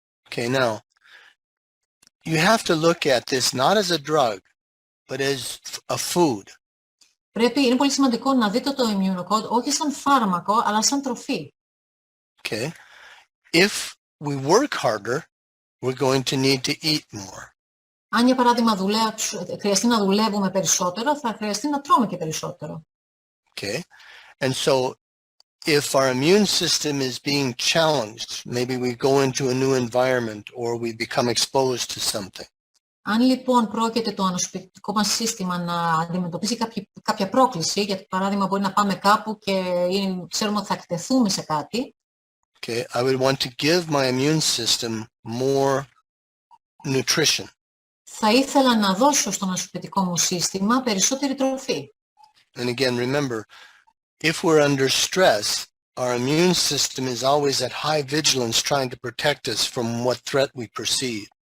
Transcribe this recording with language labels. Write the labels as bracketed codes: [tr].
[en] Okay, now, you have to look at this not as a drug, but as a food. [el] Είναι πολύ σημαντικό να δείτε το Immunocode όχι σαν φάρμακο, αλλά σαν τροφή. [en] Okay. If we work harder, we're going to need to eat more. [el] Αν για παράδειγμα χρειαστεί να δουλεύουμε περισσότερο, θα χρειαστεί να τρώμε και περισσότερο. [en] Okay. And so if our immune system is being challenged, maybe we go into a new environment or we become exposed to something. [el] Αν λοιπόν πρόκειται το ανοσοποιητικό μας σύστημα να αντιμετωπίσει κάποια πρόκληση, για παράδειγμα μπορεί να πάμε κάπου και ξέρουμε ότι θα εκτεθούμε σε κάτι, [en] okay, I would want to give my immune system more nutrition. [el] Θα ήθελα να δώσω στον ανοσοποιητικό μου σύστημα περισσότερη τροφή. [en] And again, remember, if we're under stress, our immune system is always at high vigilance trying to protect us from what threat we perceive.